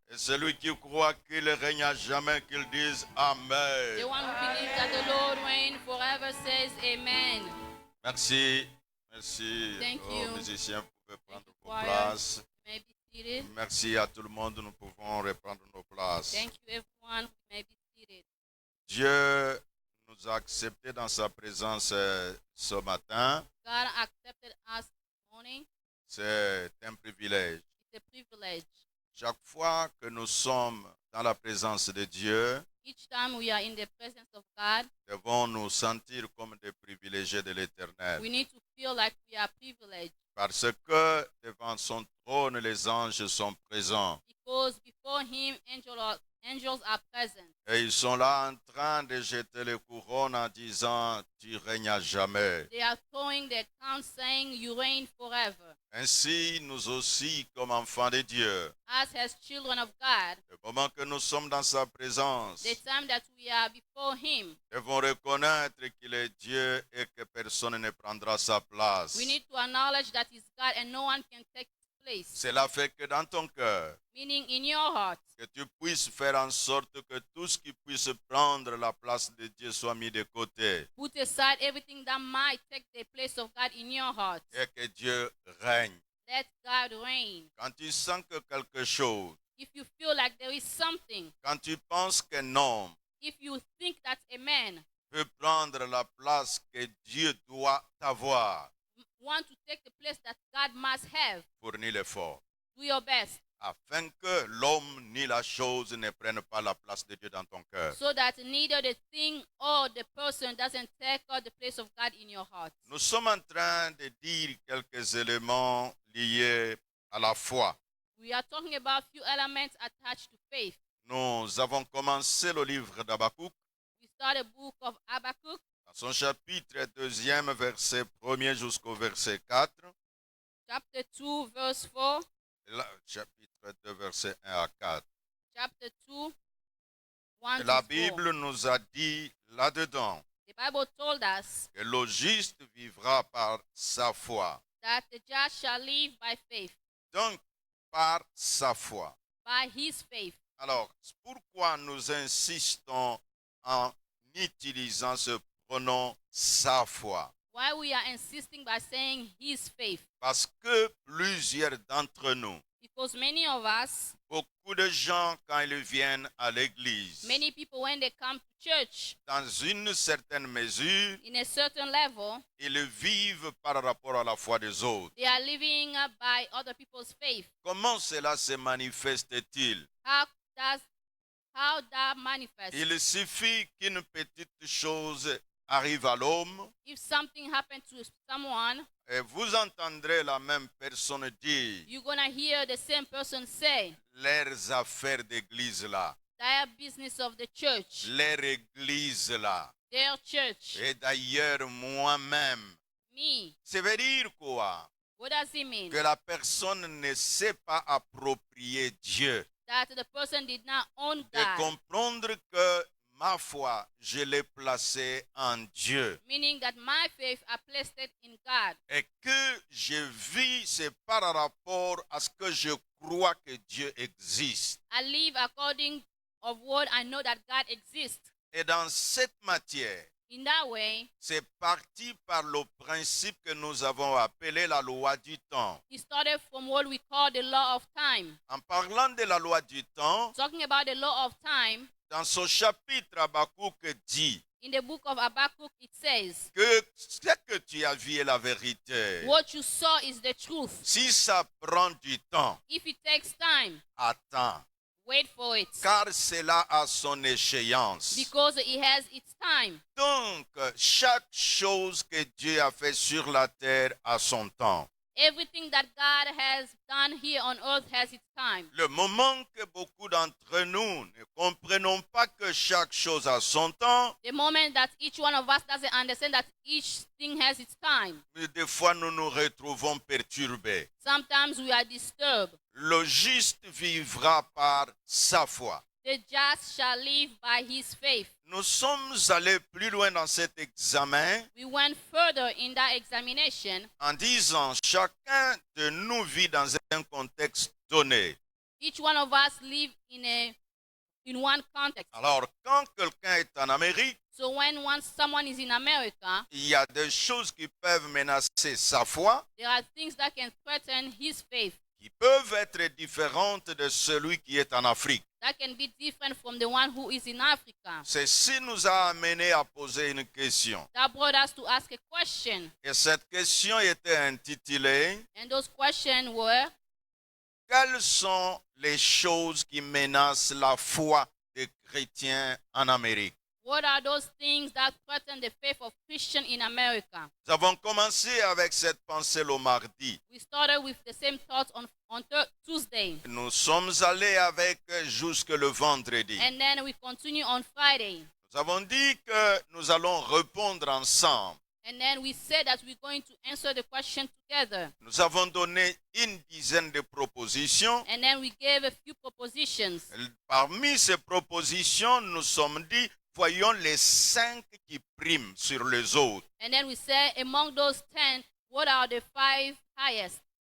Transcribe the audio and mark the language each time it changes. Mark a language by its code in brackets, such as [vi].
[fr] Et celui qui croit qu'il règne à jamais, qu'il dise Amen. [en] The one who believes that the Lord reigns forever says Amen. [fr] Merci. Merci [en] Thank [fr] aux [en] you. [fr] musiciens. Vous pouvez prendre [en] you, [fr] vos [en] choir. [fr] places. [en] You may be seated. [fr] Merci à tout le monde. Nous pouvons reprendre nos places. [en] Thank you, everyone. You may be seated. [fr] Dieu nous a acceptés dans sa présence ce matin. [en] God accepted us this morning. [fr] C'est un privilège. [en] It's a privilege. [fr] Chaque fois que nous sommes dans la présence de Dieu, [en] Each time we are in the presence of God, [fr] devons nous sentir comme des privilégiés de l'Éternel. [en] we need to feel like we are privileged. [fr] Parce que devant son trône, les anges sont présents. [en] Because before him, angels are present. [fr] Et ils sont là en train de jeter les couronnes en disant, tu règnes à jamais. [en] They are throwing their crowns saying, you reign forever. [fr] Ainsi, nous aussi, comme enfants de Dieu, [en] Us as children of God, [fr] le moment que nous sommes dans sa présence, [en] the time that we are before him, [fr] devons reconnaître qu'il est Dieu et que personne ne prendra sa place. [en] we need to acknowledge that he's God and no one can take his place. [fr] Cela fait que dans ton cœur, [en] Meaning in your heart, [fr] que tu puisses faire en sorte que tout ce qui puisse prendre la place de Dieu soit mis de côté [en] put aside everything that might take the place of God in your heart. [fr] et que Dieu règne. [en] Let God reign. [fr] Quand tu sens que quelque chose, [en] If you feel like there is something, [fr] quand tu penses qu'un homme [en] if you think that a man [fr] peut prendre la place que Dieu doit avoir, [en] want to take the place that God must have, [fr] fournis l'effort, [en] do your best [fr] afin que l'homme ni la chose ne prennent pas la place de Dieu dans ton cœur. [en] so that neither the thing or the person doesn't take the place of God in your heart. [fr] Nous sommes en train de dire quelques éléments liés à la foi. [en] We are talking about few elements attached to faith. [fr] Nous avons commencé le livre d'Habakkuk [en] We start a book of Habakkuk, [fr] dans son chapitre 2, verset 1 jusqu'au verset 4. [en] chapter 2, verse 4, [fr] Et là, chapitre 2, verset 1 à 4. [en] chapter 2, 1 [fr] Et [en] to [fr] la [en] 4. [fr] Bible nous a dit là-dedans [en] The Bible told us [fr] que le juste vivra par sa foi. [en] that the just shall live by faith, [fr] Donc, par sa foi. [en] by his faith. [fr] Alors, pourquoi nous insistons en utilisant ce pronom sa foi? [en] Why we are insisting by saying his faith? [fr] Parce que plusieurs d'entre nous, [en] Because many of us, [fr] beaucoup de gens, quand ils viennent à l'église, [en] many people, when they come to church, [fr] dans une certaine mesure, [en] in a certain level, [fr] ils vivent par rapport à la foi des autres. [en] they are living by other people's faith. [fr] Comment cela se manifeste-t-il? [en] How that manifests? [fr] Il suffit qu'une petite chose arrive à l'homme [en] If something happened to someone, [fr] et vous entendrez la même personne dire [en] you're gonna hear the same person say, [fr] leurs affaires d'église là, [en] their business of the church, [fr] leur église là. [en] their church, [fr] Et d'ailleurs, moi-même, [en] me. [fr] ça veut dire quoi? [en] What does it mean? [fr] Que la personne ne sait pas approprier Dieu [en] That the person did not own [fr] et [en] God, [fr] comprendre que ma foi, je l'ai placée en Dieu. [en] meaning that my faith I placed it in God. [fr] Et que je vis, c'est par rapport à ce que je crois que Dieu existe. [en] I live according of what I know that God exists. [fr] Et dans cette matière, [en] In that way, [fr] c'est parti par le principe que nous avons appelé la loi du temps. [en] it started from what we call the law of time. [fr] En parlant de la loi du temps, [en] Talking about the law of time, [fr] dans ce chapitre, Habakkuk dit [en] in the book of Habakkuk, it says, [fr] que ce que tu as vu est la vérité. [en] what you saw is the truth. [fr] Si ça prend du temps, [en] If it takes time, [fr] attends, [en] wait for it, [fr] car cela a son échéance. [en] because it has its time. [fr] Donc, chaque chose que Dieu a fait sur la terre a son temps. [en] Everything that God has done here on earth has its time. [fr] Le moment que beaucoup d'entre nous ne comprenons pas que chaque chose a son temps, [en] The moment that each one of us doesn't understand that each thing has its time, [fr] des fois nous nous retrouvons perturbés. [en] sometimes we are disturbed. [fr] Le juste vivra par sa foi. [en] the just shall live by his faith. [fr] Nous sommes allés plus loin dans cet examen [en] We went further in that examination, [fr] en disant chacun de nous vit dans un contexte donné. [en] each one of us live in one context. [fr] Alors, quand quelqu'un est en Amérique, [en] So when someone is in America, [fr] il y a des choses qui peuvent menacer sa foi, [en] there are things that can threaten his faith, [fr] qui peuvent être différentes de celui qui est en Afrique. [en] that can be different from the one who is in Africa. [fr] Ceci nous a amené à poser une question. [en] That brought us to ask a question. [fr] Et cette question était intitulée [en] And those questions were, [fr] quelles sont les choses qui menacent la foi des chrétiens en Amérique? [en] what are those things that threaten the faith of Christians in America? [fr] Nous avons commencé avec cette pensée le mardi. [en] We started with the same thoughts on Tuesday. [fr] Nous sommes allés avec jusque le vendredi. [en] And then we continue on Friday. [fr] Nous avons dit que nous allons répondre ensemble. [en] And then we said that we're going to answer the question together. [fr] Nous avons donné une dizaine de propositions. [en] And then we gave a few propositions. [fr] Parmi ces propositions, nous sommes dit, voyons les 5 qui priment sur les autres. [en] And then we said, among those 10, what are the 5 highest?